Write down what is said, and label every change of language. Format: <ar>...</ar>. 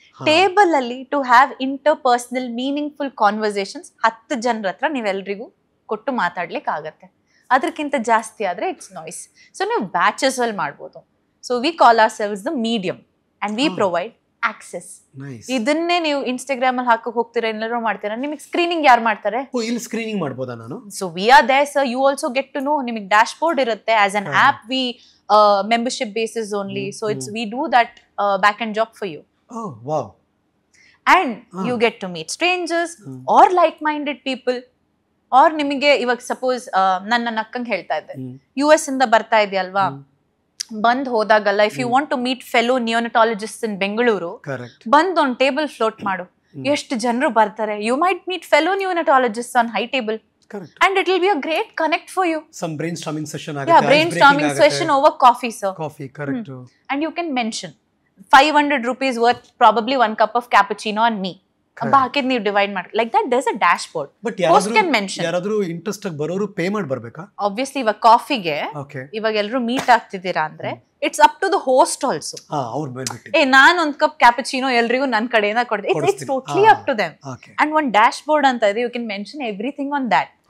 <kn>Table ಅಲ್ಲಿ to have inter personal meaningful conversations 10 ಜನರ ಹತ್ರ ನೀವೆಲ್ರಿಗೂ ಕೊಟ್ಟು ಮಾತಾಡ್ಲಿಕ್ಕೆ ಆಗತ್ತೆ. ಅದಕ್ಕಿಂತ ಜಾಸ್ತಿ ಆದ್ರೆ ಇಟ್ಸ್ ನಾಯ್ಸ್. ಸೊ ನೀವು ಬ್ಯಾಚಸ್ ಅಲ್ಲಿ ಮಾಡ್ಬೋದು.</kn> <en>So we call ourselves the medium and we provide access.</en> <kn>ಇದನ್ನೇ ನೀವು ಇನ್ಸ್ಟಾಗ್ರಾಮ್ ಅಲ್ಲಿ ಹಾಕಕ್ ಹೋಗ್ತೀರಾ, ಎಲ್ಲರೂ ಮಾಡ್ತೀರಾ, ನಿಮಗೆ ಸ್ಕ್ರೀನಿಂಗ್ ಯಾರು ಮಾಡ್ತಾರೆ? ಇಲ್ಲಿ ಸ್ಕ್ರೀನಿಂಗ್ ಮಾಡ್ಬೋದಾ ನಾನು?</kn> <en>So we are there sir, you also get to know.</en> <kn>ನಿಮಗೆ ಡ್ಯಾಶ್ ಬೋರ್ಡ್ ಇರುತ್ತೆ.</kn> <en>As an app we membership basis only, so it's we do that back end job for you. Oh wow. And you get to meet strangers or like minded people.</en> <kn>Or ನಿಮಗೆ ಇವಾಗ suppose ನನ್ನ ನಕ್ಕಂಗೆ ಹೇಳ್ತಾ ಇದ್ದೆ, US ಇಂದ ಬರ್ತಾ ಇದೆಯಲ್ವಾ, ಬಂದ್ ಹೋದಾಗಲ್ಲ</kn> <en>if you want to meet fellow neonatologist in Bengaluru,</en> <kn>ಬಂದ್ ಒಂದು ಟೇಬಲ್ ಫ್ಲೋಟ್ ಮಾಡು, ಎಷ್ಟು ಜನರು ಬರ್ತಾರೆ.</kn> <en>You might meet fellow neonatologist on high table. Correct. And it will be a great connect for you. Some brainstorming session</en> <kn>agate.</kn> <en>Yeah, brainstorming session over coffee, sir. Coffee, correct. And you can mention 500 rupees worth probably 1 cup of cappuccino on me.</en> <kn>ಬಾಕಿದ್ ನೀವು divide ಮಾಡಿ</kn> <en>Like that. There's a dashboard.</en> <kn>But ಯಾರಾದ್ರೂ interest ಆಗಿ ಬರೋರು pay ಮಾಡಿ ಬರ್ಬೇಕಾ? Obviously ಇವಾಗ ಕಾಫಿಗೆ ಇವಾಗ ಎಲ್ಲರೂ ಮೀಟ್ ಆಗ್ತಿದ್ದೀರಾ ಅಂದ್ರೆ it's up to the host also. ನಾನ್ ಒಂದ್ ಕಪ್ ಕ್ಯಾಪಚಿನೋ ಎಲ್ರಿಗೂ ನನ್ ಕಡೆಯಿಂದ ಕೊಡ್ತೀನಿ.</kn> <en>It's totally up to them. And</en> <kn>ಒಂದ್ ಡ್ಯಾಶ್ ಬೋರ್ಡ್ ಅಂತ ಇದೆ,</kn> <en>You can mention everything on that.</en>